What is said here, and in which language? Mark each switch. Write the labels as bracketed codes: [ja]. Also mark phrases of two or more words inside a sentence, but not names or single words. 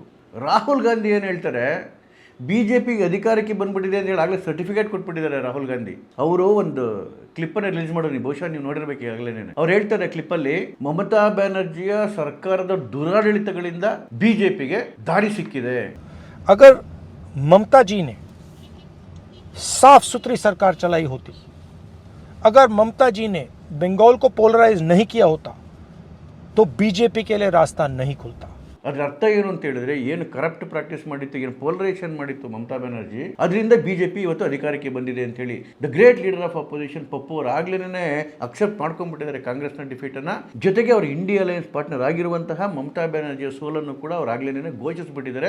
[kn] ರಾಹುಲ್ ಗಾಂಧಿ ಏನು ಹೇಳ್ತಾರೆ, ಬಿ ಜೆ ಪಿಗೆ ಅಧಿಕಾರಕ್ಕೆ ಬಂದ್ಬಿಟ್ಟಿದೆ ಅಂತ ಹೇಳಿ ಆಗಲೇ ಸರ್ಟಿಫಿಕೇಟ್ ಕೊಟ್ಬಿಟ್ಟಿದ್ದಾರೆ ರಾಹುಲ್ ಗಾಂಧಿ. ಅವರು ಒಂದು ಕ್ಲಿಪ್ಪನ್ನು ರಿಲೀಸ್ ಮಾಡೋದು ನೀವು ಬಹುಶಃ ನೀವು ನೋಡಿರ್ಬೇಕು ಈಗಾಗಲೇ. ಅವ್ರು ಹೇಳ್ತಾರೆ ಕ್ಲಿಪ್ಪಲ್ಲಿ, ಮಮತಾ ಬ್ಯಾನರ್ಜಿಯ ಸರ್ಕಾರದ ದುರಾಡಳಿತಗಳಿಂದ ಬಿ ಜೆ ಪಿಗೆ ದಾರಿ ಸಿಕ್ಕಿದೆ. [hi] अगर ममता जी ने साफ सुथरी सरकार चलाई होती, अगर ममता जी ने बंगाल को पोलराइज नहीं किया होता तो बीजेपी के लिए रास्ता नहीं खुलता. [kn] ಅದ್ರ ಅರ್ಥ ಏನು ಅಂತ ಹೇಳಿದ್ರೆ, ಏನು [en] corrupt practice [kn] ಮಾಡಿತ್ತು, ಏನು ಪೋಲರೈಸೇಷನ್ ಮಾಡಿತ್ತು ಮಮತಾ ಬ್ಯಾನರ್ಜಿ, ಅದರಿಂದ ಬಿಜೆಪಿ ಇವತ್ತು ಅಧಿಕಾರಕ್ಕೆ ಬಂದಿದೆ ಅಂತ ಹೇಳಿ [en] the great leader of opposition [kn] ಪಪ್ಪು ಅವರು ಆಗ್ಲೇನೆ ಅಕ್ಸೆಪ್ಟ್ ಮಾಡ್ಕೊಂಡ್ಬಿಟ್ಟಿದ್ದಾರೆ ಕಾಂಗ್ರೆಸ್ನ ಡಿಫೀಟನ್ನು. ಜೊತೆಗೆ ಅವರು ಇಂಡಿಯಾ ಅಲಯನ್ಸ್ ಪಾರ್ಟ್ನರ್ ಆಗಿರುವಂತಹ ಮಮತಾ ಬ್ಯಾನರ್ಜಿಯ ಸೋಲನ್ನು ಕೂಡ ಅವ್ರು ಆಗ್ಲೇನೆ ಘೋಷಿಸಿಬಿಟ್ಟಿದ್ದಾರೆ.